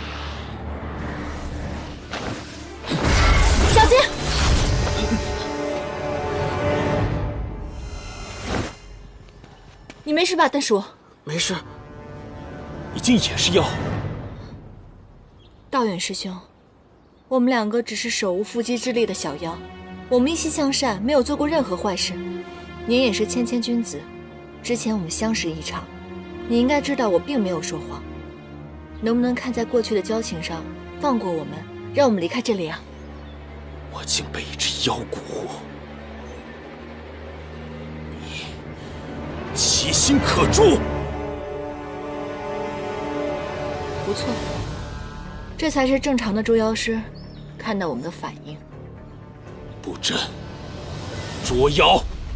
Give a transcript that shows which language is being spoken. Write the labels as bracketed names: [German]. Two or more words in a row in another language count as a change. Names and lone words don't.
[Chinese] 小心！你沒事吧，丹叔？沒事。你竟也是妖？道遠師兄，我們兩個只是手無縛雞之力的小妖，我們一心向善，沒有做過任何壞事。您也是謙謙君子，之前我們相識一場，你應該知道我並沒有說謊。能不能看在過去的交情上，放過我們，讓我們離開這裡啊？我竟被一只妖蠱惑，你其心可誅！不錯，這才是正常的捉妖師看到我們的反應。布陣，捉妖！